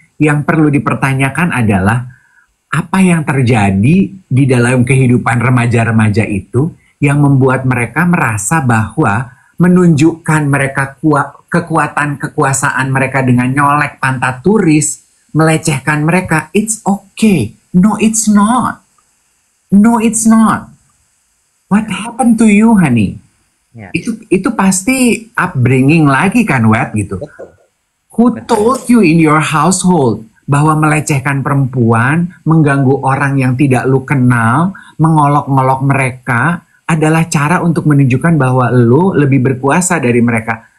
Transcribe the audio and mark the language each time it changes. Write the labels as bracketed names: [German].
[Indonesian] Yang perlu dipertanyakan adalah apa yang terjadi di dalam kehidupan remaja-remaja itu yang membuat mereka merasa bahwa menunjukkan mereka kekuatan kekuasaan mereka dengan nyolek pantat turis, melecehkan mereka, [English] it's okay. No, it's not. No, it's not. What happened to you, honey? [Indonesian] Ya. Itu pasti upbringing lagi kan, Wet, gitu. Betul. [English] Who told you in your household [Indonesian] bahwa melecehkan perempuan, mengganggu orang yang tidak lu kenal, mengolok-ngolok mereka adalah cara untuk menunjukkan bahwa lu lebih berkuasa dari mereka?